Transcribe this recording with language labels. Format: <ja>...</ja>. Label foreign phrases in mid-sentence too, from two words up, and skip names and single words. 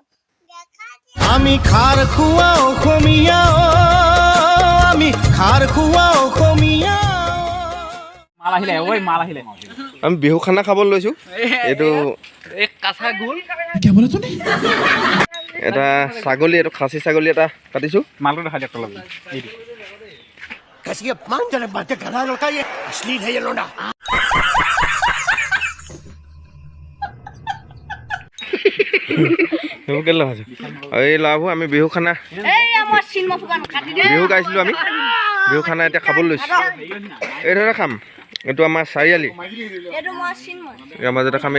<as>আমি খাৰ খোৱা অসমীয়া, আমি খাৰ খোৱা অসমীয়া। মাল আহিলে ঐ মাল আহিলে আমি বিহু খানা খাবলৈ লৈছোঁ। এইটো কাঁচা গোল এটা ছাগলী, এইটো খাচী ছাগলী এটা কাটিছোঁ। মালটো দেখা দিয়ক তলত</as> <hi>कैसी अपमानजनक बातें कर रहा है लड़का, ये अश्लील है ये लोंडा।</hi> <as>এই ল'ৰাবোৰ আমি বিহু খানা বিহু গাইছিলোঁ। আমি বিহু খানা এতিয়া খাবলৈ লৈছোঁ। এইদৰে খাম। এইটো আমাৰ চাৰিআলি, ইয়াৰ মাজতে খাম।</as>